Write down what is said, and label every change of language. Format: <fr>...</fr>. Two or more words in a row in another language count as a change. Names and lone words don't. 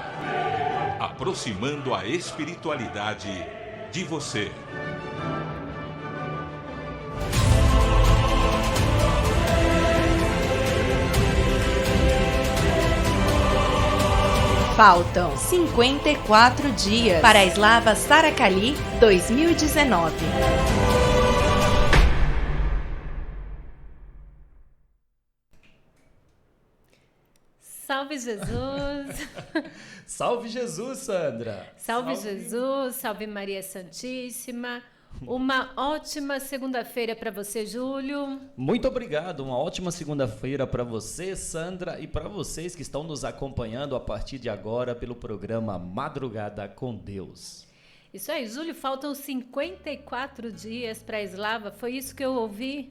<pt>Aproximando a espiritualidade de você. Faltam 54 dias para a Slava Saracali 2019. Salve Jesus! Salve Jesus, Sandra! Salve Jesus, salve Maria Santíssima! Uma ótima segunda-feira para você, Júlio. Muito obrigado, uma ótima segunda-feira para você, Sandra, e para vocês que estão nos acompanhando a partir de agora pelo programa Madrugada com Deus. Isso aí, Júlio, faltam 54 dias para a Slava, foi isso que eu ouvi?</pt>